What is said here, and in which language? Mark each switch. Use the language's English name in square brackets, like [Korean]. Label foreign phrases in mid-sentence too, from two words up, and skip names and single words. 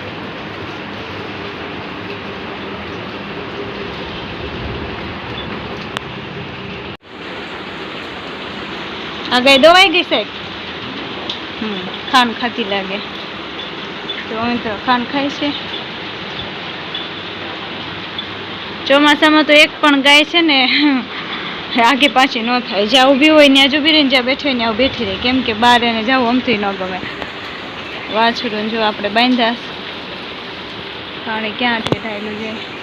[Gujarati] આ ગાય દવાઈ ગઈ સાહેબ। ખાણ ખાતી લાગે તો અહીં તો ખાણ ખાય છે। ચોમાસામાં તો એક પણ ગાય છે ને આગે પાછી ન થાય। જ્યાં ઊભી હોય ત્યાં જ ઊભી રહીને જ્યાં બેઠી હોય ત્યાં બેઠી રહે કેમ કે બહાર એને જાવું અમથુંય ન ગમે। વાછડું જો આપણે બાંધ્યા પાણી ક્યાંથી ઢાળ્યું જાય।